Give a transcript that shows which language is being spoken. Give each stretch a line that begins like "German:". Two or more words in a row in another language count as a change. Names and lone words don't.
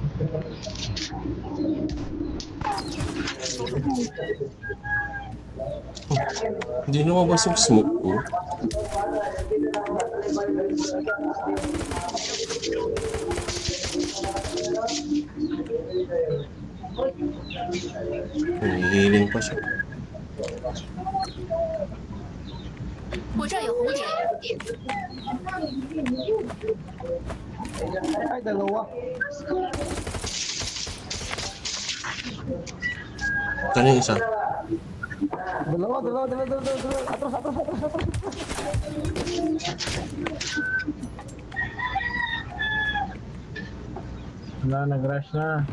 Filipino: Hindi lumabas yung smoke ko. Hinihiling pa siya.
Chinese: 我这儿有红点，
Filipino: Ay, dalawa. Saan yung isa? Dalawa. Atras. Wala, nag-rush na.